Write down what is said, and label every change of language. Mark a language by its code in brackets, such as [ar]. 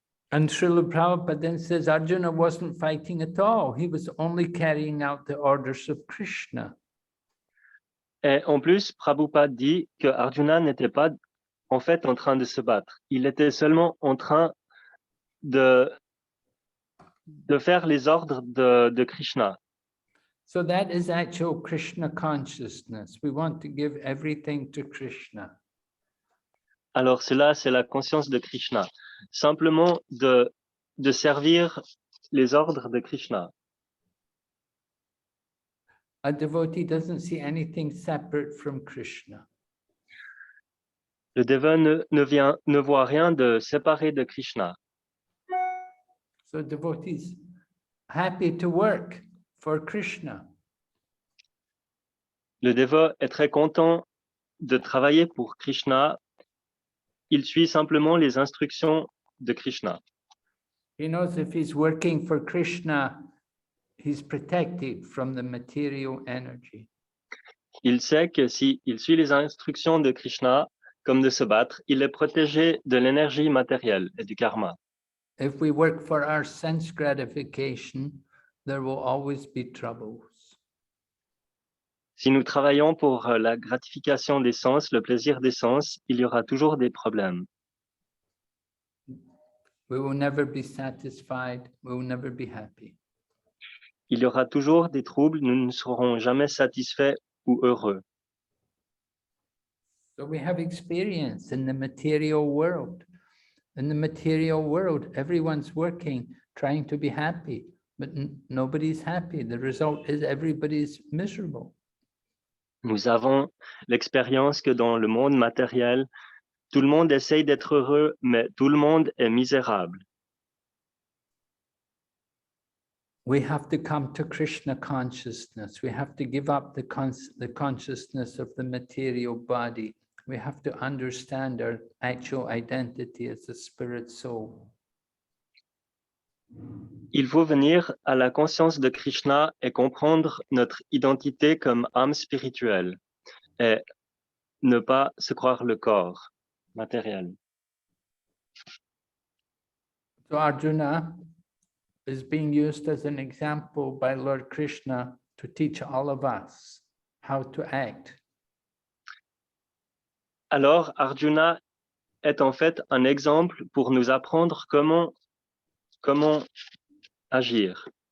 [en] And Srila Prabhupada then says Arjuna wasn't fighting at all. He was only carrying out the orders of Krishna. [fr] Et en plus, Prabhupada dit que Arjuna n'était pas en fait en train de se battre. Il était seulement en train de faire les ordres de Krishna. [en] So that is actual Krishna consciousness. We want to give everything to Krishna. [fr] Alors cela, c'est la conscience de Krishna. Simplement de servir les ordres de Krishna. [en] A devotee doesn't see anything separate from Krishna. [fr] Le dévot ne voit rien de séparé de Krishna. [en] So devotees happy to work for Krishna. [fr] Le dévot est très content de travailler pour Krishna. Il suit simplement les instructions de Krishna. [en] He knows if he's working for Krishna, he's protected from the material energy. [fr] Il sait que s'il suit les instructions de Krishna, comme de se battre, il est protégé de l'énergie matérielle et du karma. [en] If we work for our sense gratification, there will always be troubles. [fr] Si nous travaillons pour la gratification des sens, le plaisir des sens, il y aura toujours des problèmes. [en] We will never be satisfied. We will never be happy. [fr] Il y aura toujours des troubles, nous ne serons jamais satisfaits ou heureux. [en] So we have experience in the material world. In the material world, everyone's working, trying to be happy, but nobody's happy. The result is everybody's miserable. [fr] Nous avons l'expérience que dans le monde matériel, tout le monde essaye d'être heureux, mais tout le monde est misérable. [en] We have to come to Krishna consciousness. We have to give up the consciousness of the material body. We have to understand our actual identity as a spirit soul. [fr] Il faut venir à la conscience de Krishna et comprendre notre identité comme âme spirituelle et ne pas se croire le corps matériel. [en] So Arjuna is being used as an example by Lord Krishna to teach all of us how to act. [fr] Alors, Arjuna est en fait un exemple pour nous apprendre comment agir.